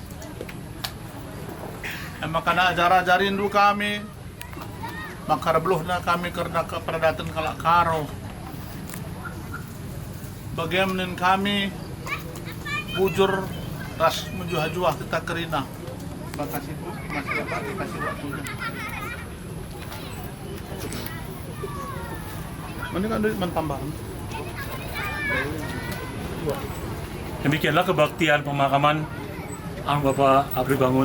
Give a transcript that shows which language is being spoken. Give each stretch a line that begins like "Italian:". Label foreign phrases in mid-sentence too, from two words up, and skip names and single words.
Batak Karo: Makana ajar-ajarin dulu kami, maka rebluh na kami karena keperadatan kalak karo. Bagaimana kami bujur ras menjuah-juah kita kerina.
Indonesian: Terima kasih Bu, masih dapat dikasih waktunya. Mana kan duit mentambahan? Demikianlah kebaktian pemakaman Bapak Abri Bangun.